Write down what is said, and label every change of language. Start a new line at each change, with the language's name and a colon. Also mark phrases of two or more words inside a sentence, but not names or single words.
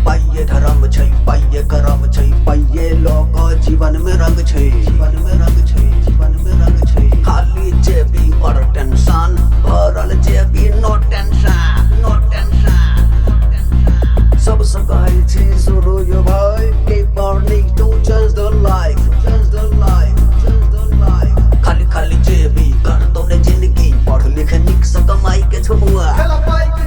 Maithili: पाइये धर्म छै पाइये करम छै पाइये लोक जीवन में रंग छै, जीवन में रंग छै, जीवन में रंग छै। खाली जेबी पर टेंशन भरल जेबी
English: no tension, no tension, no tension.
Maithili: सबसे कहै छी सुनो यो भाई
English: people need to change the life, change the life, change the life।
Maithili: खाली खाली जेबी कर दो ने जिंदगी पढ़ लिख निक से कमाई के छमुआ